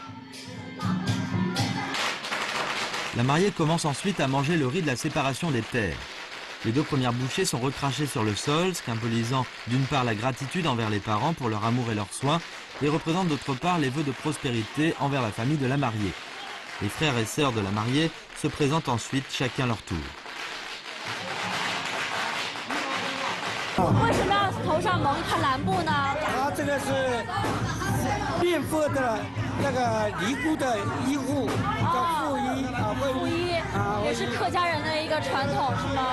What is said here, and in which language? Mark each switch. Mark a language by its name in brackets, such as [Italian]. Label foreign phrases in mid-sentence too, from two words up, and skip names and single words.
[French] La mariée commence ensuite à manger le riz de la séparation des terres. Les 2 premières bouchées sont recrachées sur le sol, symbolisant d'une part la gratitude envers les parents pour leur amour et leurs soins, et représentent d'autre part les vœux de prospérité envers la famille de la mariée. Les frères et sœurs de la mariée se présentent ensuite chacun leur tour. [Chinese] 为什么要头上蒙一块蓝布呢？这个是念佛的那个尼姑的衣服，叫护衣护衣也是客家人的一个个传统是吗？